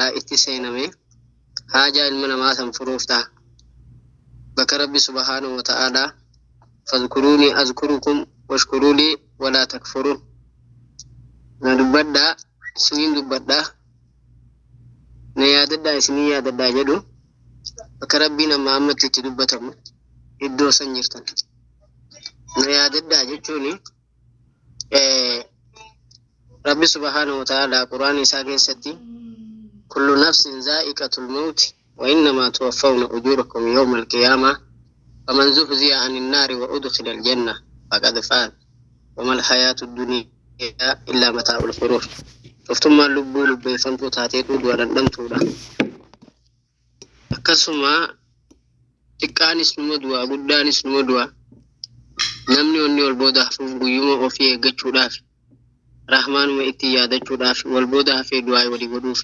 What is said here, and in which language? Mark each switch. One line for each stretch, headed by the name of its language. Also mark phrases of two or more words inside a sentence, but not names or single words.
Oromo: itti seename haajaa ilma namaa san furuuf ta'a bakka rabbi
Arabic: سبحانه وتعالى فاذكروني أذكركم واشكروا لي ولا تكفرون
Oromo: na dubbadha isiniin dubbadha na yaadadha isinii yaadadha jedhu bakka rabbiin amma ammatti itti dubbatamu iddoo san jirtan na yaadadha jechuuni
Arabic: rabbi سبحانه وتعالى
Oromo: qur'aan isaa keessatti
Arabic: كل نفس ذائقة الموت وإنما توفون أجوركم يوم القيامة فمن زحزح عن النار وأدخل الجنة فقد فاز وما الحياة الدنيا إلا متاع الغرور
Oromo: toftummaan lubbuu lubbeeffamtuu taateetu du'a dhandhamtuudha akkasuma xiqqaanis numa du'a guddaanis numa du'a namni onni wal booda hafuuf guyyuma ofii eeggachuudhaaf rahmaanuma itti yaadachuudhaaf wal booda hafee du'aa walii godhuuf